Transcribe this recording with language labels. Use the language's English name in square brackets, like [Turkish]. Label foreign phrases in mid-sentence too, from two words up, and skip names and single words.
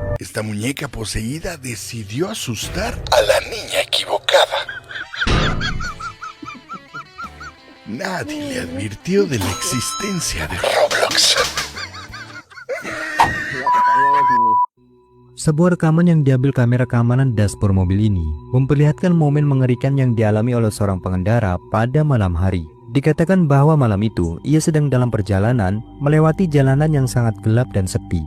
[Spanish] esta muñeca poseída decidió asustar a la niña equivocada. Nadie le advirtió de la existencia de Roblox. [Indonesian] Sebuah rekaman yang diambil kamera keamanan dashboard mobil ini memperlihatkan momen mengerikan yang dialami oleh seorang pengendara pada malam hari. Dikatakan bahwa malam itu ia sedang dalam perjalanan melewati jalanan yang sangat gelap dan sepi.